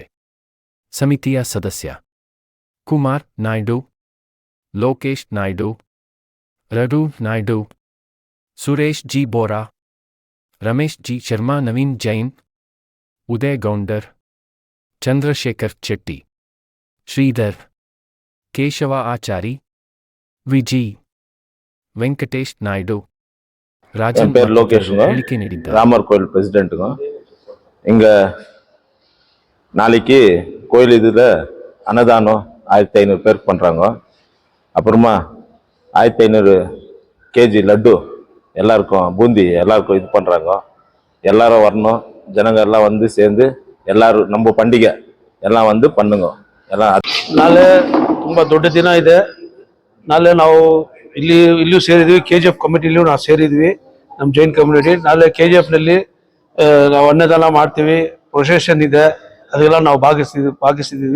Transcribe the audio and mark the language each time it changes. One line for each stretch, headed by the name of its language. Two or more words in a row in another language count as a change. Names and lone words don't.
Kannada: ಸಮಿತಿಯ ಸದಸ್ಯ ಕುಮಾರ್ ನಾಯ್ಡು, ಲೋಕೇಶ್ ನಾಯ್ಡು, ರಘು ನಾಯ್ಡು, ಸುರೇಶ್ ಜಿ ಬೋರಾ, ರಮೇಶ್ ಜಿ ಶರ್ಮಾ, ನವೀನ್ ಜೈನ್, ಉದಯ್ ಗೌಂಡರ್, ಚಂದ್ರಶೇಖರ್ ಚೆಟ್ಟಿ, ಶ್ರೀಧರ್, ಕೇಶವ ಆಚಾರಿ, ವಿಜಿ, ವೆಂಕಟೇಶ್ ನಾಯ್ಡು,
Tamil: ராஜன் பேர் லோகேஷுங்க, ராமர் கோயில் பிரசிடென்ட்டுங்க. இங்கே நாளைக்கு கோயில் இதில் அன்னதானம் 1500 பேருக்கு பண்ணுறாங்க. அப்புறமா 1500 கேஜி லட்டு எல்லாருக்கும், பூந்தி எல்லாருக்கும் இது பண்ணுறாங்க. எல்லாரும் வரணும், ஜனங்க எல்லாம் வந்து சேர்ந்து எல்லாரும் நம்ம பண்டிகை எல்லாம் வந்து பண்ணுங்க.
Kannada: ಎಲ್ಲ ನಾಳೆ ತುಂಬ ದೊಡ್ಡ ದಿನ ಇದೆ. ನಾಳೆ ನಾವು ಇಲ್ಲಿಯೂ ಸೇರಿದ್ವಿ, KGF ಕಮಿಟಿಲಿಯೂ ನಾವು ಸೇರಿದ್ವಿ, ನಮ್ಮ ಜೈನ್ ಕಮ್ಯುನಿಟಿ. ನಾಳೆ KGFನಲ್ಲಿ ನಾವು ಅನ್ನದಾನ ಮಾಡ್ತೀವಿ, ಪ್ರೊಸೆಷನ್ ಇದೆ, ಅದೆಲ್ಲ ನಾವು ಭಾಗಿಸಿದ್ದೀವಿ.